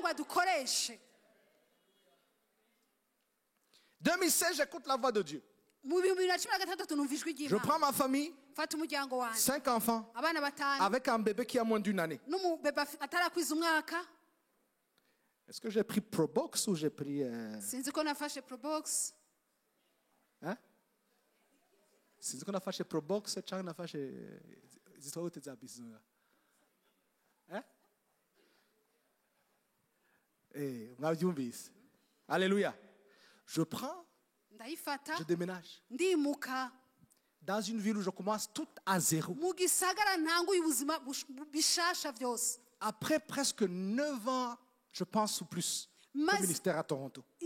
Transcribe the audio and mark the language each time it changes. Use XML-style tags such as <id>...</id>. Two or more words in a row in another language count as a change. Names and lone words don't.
<fr>2016, j'écoute la voix de Dieu. Je prends ma famille, 5 enfants, avec un bébé qui a moins d'une année. Est-ce que j'ai pris Probox ou j'ai pris...</fr> <rw>Sinzi ko nafashe Probox.</rw> <fr>Hein?</fr> <rw>Sinzi ko nafashe Probox cyangwa nafashe zitwa gute za bisi?</rw> <fr>Hein? Alléluia. Je prends, je déménage. Dans une ville où je commence tout à zéro. Après presque 9 ans, je pense ou plus, le ministère à Toronto.</fr>